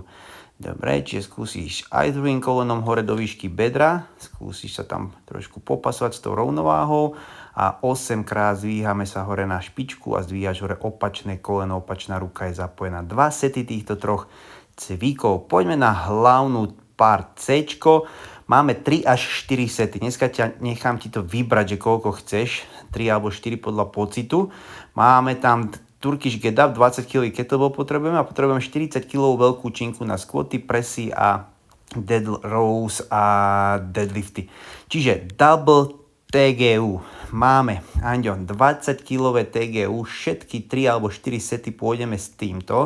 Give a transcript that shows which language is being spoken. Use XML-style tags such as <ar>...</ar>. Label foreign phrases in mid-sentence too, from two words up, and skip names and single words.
<sk>Dobre, čiže skúsiš aj druhým kolenom hore do výšky bedra, skúsiš sa tam trošku popasovať s tou rovnováhou a 8 krát zdvíhame sa hore na špičku a zdvíhaš hore opačné koleno, opačná ruka je zapojená. 2 sety týchto 3 cvikov. Poďme na hlavnú part Cčko. Máme 3 až 4 sety. Dneska nechám ti to vybrať, že koľko chceš. 3 alebo 4 podľa pocitu. Máme tam</sk> <en>Turkish get up,</en> <sk>20 kg kettlebell potrebujeme a potrebujeme 40 kg veľkú činku na squaty, presy a</sk> <en>dead rows</en> <sk>a deadlifty. Čiže</sk> <en>double TGU.</en> <sk>Máme, Anďo, 20 kg TGU, všetky 3 alebo 4 sety pôjdeme s týmto.</sk>